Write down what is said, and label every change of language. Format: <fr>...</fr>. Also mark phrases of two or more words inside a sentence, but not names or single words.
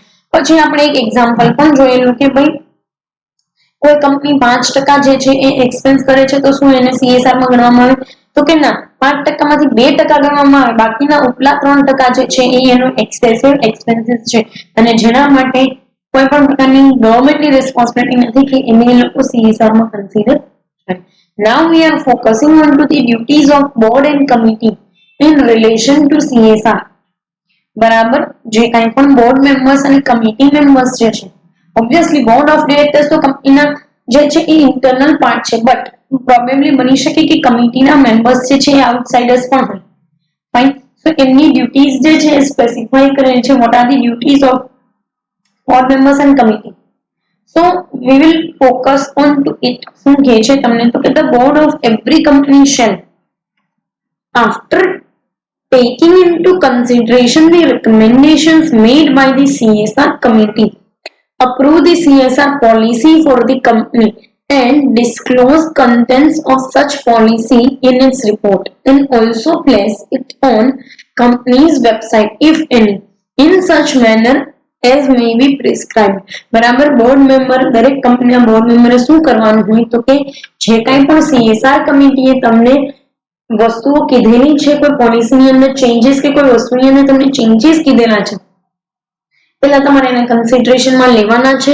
<gu>પછી આપણે એક એક્ઝામ્પલ પણ જોયેલું કે ભાઈ કોઈ કંપની 5% જે છે એ એક્સપેન્સ કરે છે, તો શું એને CSR માં ગણવામાં આવે? તો કે ના, 5% માંથી 2% ગણવામાં આવે. બાકીના ઉપલા 3% જે છે એ એનો</gu> <en>excessive expenses</en> <gu>છે, અને જેના માટે કોઈ પણ પ્રકારની ગવર્નમેન્ટની રિસ્પોન્સિબિલિટી નથી કે એને એ લોકો CSR માં કન્સિડર કરે.</gu> <en>Now we are focusing on to the duties of board and committee in relation to CSR.</en> <gu>બરાબર, જે કાંઈ પણ</gu> <en>board members</en> <gu>અને</gu> <en>committee members</en> <gu>જે છે,</gu> <en>obviously board of directors</en> <gu>તો કંપનીના જે છે એ</gu> <en>internal part</en> <gu>છે,</gu> <en>but probably</en> <gu>બની શકે કે કમિટીના મેમ્બર્સ જે છે એ આઉટસાઇડર્સ પણ હોય. ફાઇન. સો એમની ડ્યુટીઝ જે છે એ સ્પેસિફાઈ કરેલી છે.</gu> <en>what are the duties of board members and committee? So we will focus on to it.</en> <gu>શું કહે છે તમને? તો કે</gu> <en>the board of every company shall, after taking into consideration the recommendations made by the CSR committee, approve the CSR policy for the company and disclose contents of such policy in its report, and also place it on company's website if any, in such manner as may be prescribed.</en> <gu>બરાબર,</gu> <en>board member,</en> <gu>દરેક કંપનીના બોર્ડ મેમ્બરે શું કરવાનું હોય તો કે જે કાંઈ પણ CSR કમિટીએ તમને વસ્તુઓ કીધેલી છે, કોઈ પોલિસીની અંદર ચેન્જીસ કે કોઈ વસ્તુની અંદર તમને ચેન્જીસ કીધેલા છે, પહેલા તમારે એને કન્સિડરેશનમાં લેવાના છે.</gu>